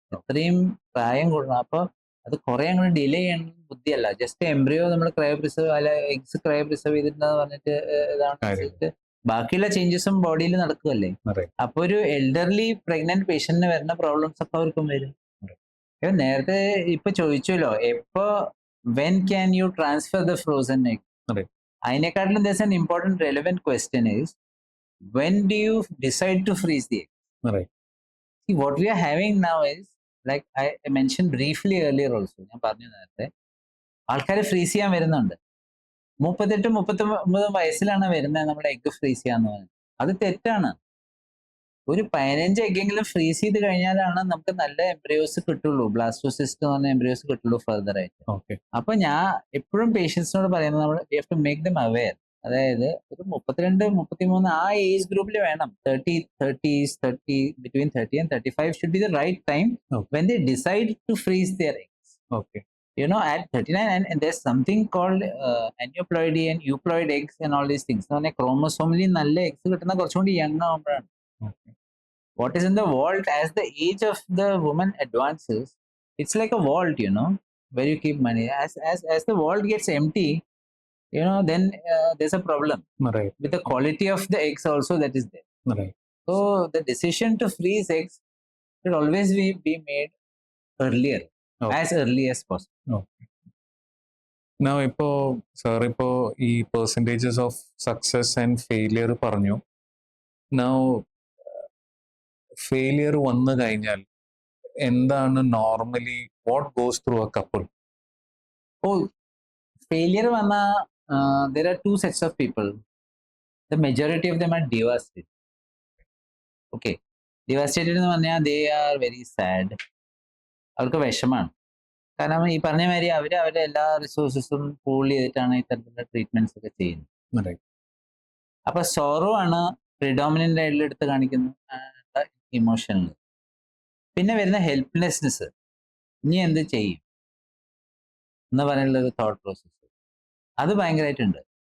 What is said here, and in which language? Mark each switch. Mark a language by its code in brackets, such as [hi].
[ml] അത്രയും പ്രായം കൂടണം. അപ്പോൾ അത് കുറെ അങ്ങോട്ട് ഡിലേ ചെയ്യണം ബുദ്ധിയല്ല. ജസ്റ്റ് എംബ്രിയോ നമ്മൾ ക്രയോ പ്രിസർവ് അല്ല എഗ്സ് ക്രയോ പ്രിസർവ് ചെയ്തിട്ടുണ്ടെന്ന് പറഞ്ഞിട്ട് ഇതാണ്, ബാക്കിയുള്ള ചേഞ്ചസും ബോഡിയിൽ നടക്കുകയല്ലേ. അപ്പൊ ഒരു എൽഡർലി പ്രഗ്നന്റ് പേഷ്യന്റിന് വരുന്ന പ്രോബ്ലംസ് ഒക്കെ അവർക്കും വരും. നേരത്തെ ഇപ്പൊ ചോദിച്ചല്ലോ, എപ്പോ [en] when can you transfer the frozen egg? അതിനെക്കാട്ടിലും there's an important relevant question is, when do you decide to freeze the egg? See, what we are having now is, like I mentioned briefly earlier also, [ml] ഞാൻ പറഞ്ഞു നേരത്തെ, ആൾക്കാർ freeze ചെയ്യാൻ വരുന്നുണ്ട്. 38-39 വയസ്സിലാണ് വരുന്നത് നമ്മുടെ egg freeze ചെയ്യാന്ന് പറയുന്നത്. അത് തെറ്റാണ്. ഒരു 15 എഗ്ഗെങ്കിലും ഫ്രീസ് ചെയ്ത് കഴിഞ്ഞാലാണ് നമുക്ക് നല്ല എംബ്രിയോസ് കിട്ടുള്ളൂ, ബ്ലാസ്റ്റോസിസ്റ്റ് എന്ന് പറഞ്ഞ എംബ്രിയോസ് കിട്ടുള്ളൂ ഫർദർ ആയിട്ട്. അപ്പൊ ഞാൻ എപ്പോഴും പേഷ്യൻസിനോട് പറയുന്നത്, നമ്മൾ [en] We have to make them aware. [ml] അതായത് ഒരു 32-33 ആ ഏജ് ഗ്രൂപ്പിൽ വേണം. [en] 30 between 30 and 35 should be the right time when they decide to freeze their eggs. You know, at 39, and there's something called aneuploidy and euploid eggs and all these things. [ml] ക്രോമസോമിലി നല്ല eggs കിട്ടുന്ന കുറച്ചുകൂടി young ആവുമ്പോഴാണ്. [en] What is in the vault, as the age of the woman advances, it's like a vault, you know, where you keep money. As the vault gets empty, you know, then there's a problem with the quality of the eggs also that is there. So the decision to freeze eggs should always be made earlier, as early as possible. Now, sir, [ml] ഈ [en] percentages of success and failure പറഞ്ഞു. Now, failure [ml] വന്നു കഴിഞ്ഞാൽ എന്താണ് [en] Normally what goes through a couple? Failure വന്ന there are two sets of people. The majority of them are devastated. Okay, devastated [ml] എന്ന് പറഞ്ഞാൽ [en] they are very sad. [ml] അവർക്ക് വിഷമാണ്. കാരണം ഈ പറഞ്ഞ മാതിരി അവരുടെ എല്ലാ റിസോഴ്സസും പൂൾ ചെയ്തിട്ടാണ് ഇത്തരത്തിലുള്ള ട്രീറ്റ്മെന്റ്സ് ഒക്കെ ചെയ്യുന്നത്. അപ്പൊ സോറോ ആണ് പ്രിഡോമിനന്റ് ആയിട്ട് എടുത്ത് കാണിക്കുന്നത് ഇമോഷനിൽ. പിന്നെ വരുന്ന ഹെൽപ്ലെസ്നെസ്, ഇനി എന്ത് ചെയ്യും എന്ന് പറയാനുള്ള ഒരു തോട്ട് പ്രോസസ്സ്, അത് ഭയങ്കരമായിട്ടുണ്ട്.